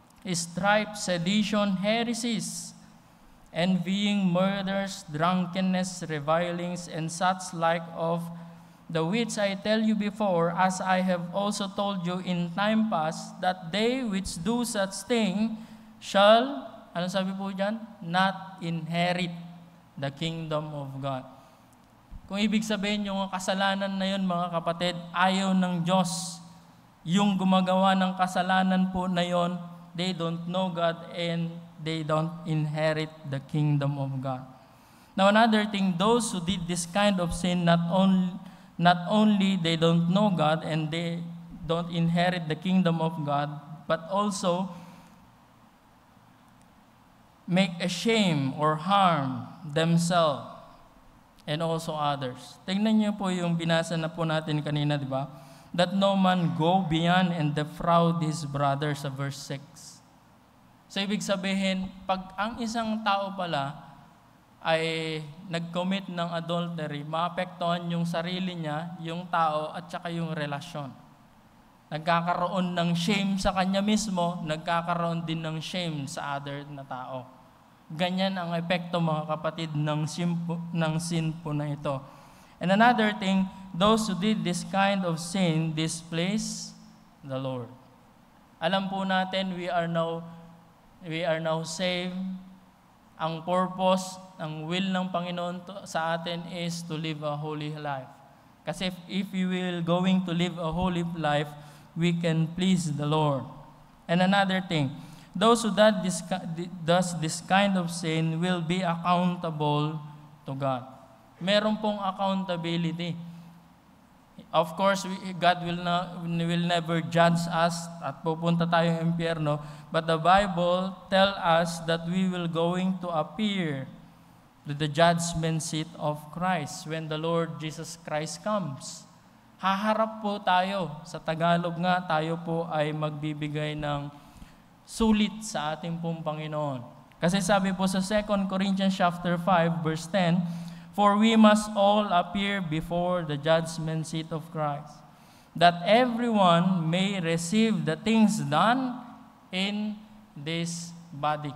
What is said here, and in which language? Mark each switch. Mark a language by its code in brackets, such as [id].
[en] strife, sedition, heresies, envying, murders, drunkenness, revilings, and such like, of the which I tell you before, as I have also told you in time past, that they which do such thing shall, [tl] ano sabi po dyan? [en] Not inherit the kingdom of God. [tl] Kung ibig sabihin yung kasalanan na yun, mga kapatid, ayaw ng Diyos. yung gumagawa ng kasalanan po na yon, [en] they don't know God and they don't inherit the kingdom of God. Now another thing, those who did this kind of sin, not only they don't know God and they don't inherit the kingdom of God, but also make a shame or harm themselves and also others. [tl] Tingnan niyo po yung binasa na po natin kanina, di ba? [en] That no man go beyond and defraud his brother [tl] sa verse 6. So ibig sabihin, pag ang isang tao pala ay nag-commit ng adultery, maapektuhan yung sarili niya, yung tao, at saka yung relasyon. Nagkakaroon ng shame sa kanya mismo, nagkakaroon din ng shame sa other na tao. Ganyan ang epekto, mga kapatid, ng sin po na ito. [en] And another thing, those who did this kind of sin displease the Lord. [tl] Alam po natin, [en] we are now saved. Ang purpose, ang will ng Panginoon sa atin is to live a holy life. Kasi if we will going to live a holy life, we can please the Lord. And another thing, those who does this kind of sin will be accountable to God. [tl] Meron pong accountability. [en] Of course, God will never judge us [tl] at pupunta tayong impyerno, [en] but the Bible tell us that we will going to appear to the judgment seat of Christ when the Lord Jesus Christ comes. [tl] Haharap po tayo. Sa Tagalog nga, tayo po ay magbibigay ng sulit sa ating pong Panginoon. Kasi sabi po sa [en] 2 Corinthians chapter 5 verse 10, for we must all appear before the judgment seat of Christ, that everyone may receive the things done in this body.